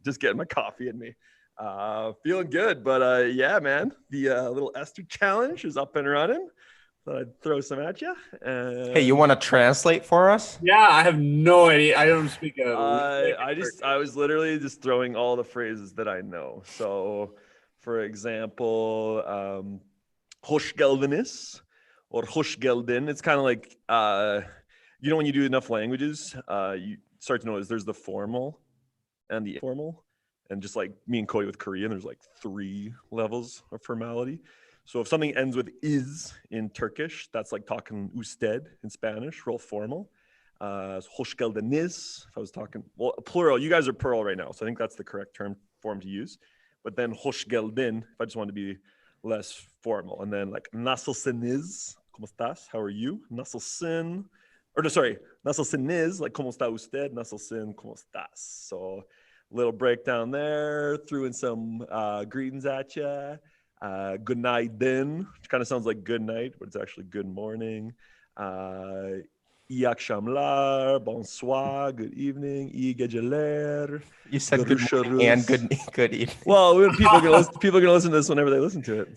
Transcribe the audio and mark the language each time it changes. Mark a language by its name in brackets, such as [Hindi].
[English] Just getting my coffee in me. Feeling good, but yeah, man. The little Esther challenge is up and running. Thought I'd throw some at you. Hey, you want to translate for us? Yeah, I have no idea. I don't speak I was literally just throwing all the phrases that I know. So, for example, hoş geldiniz or hoş geldin. It's kind of like when you do enough languages, you start to notice there's the formal and the informal, and just like me and Cody with Korean, there's like 3 levels of formality. So if something ends with is in Turkish, that's like talking usted in Spanish, real formal. Hoş geldiniz, if I was talking, well, plural, you guys are plural right now, so I think that's the correct form to use. But then hoş geldin, if I just want to be less formal. And then like nasılsınız, ¿cómo estás? How are you? Nasılsın, or no, sorry, nasılsınız, like ¿cómo está usted? [Spanish] Nasılsın, ¿cómo estás? [English] So little breakdown there, threw in some greetings at you. Günaydın, which kind of sounds like good night, but it's actually good morning. [Turkish] İyi akşamlar, bonsoir, good evening, iyi geceler. [English] You said good morning and good evening. Well, people are gonna listen to this whenever they listen to it.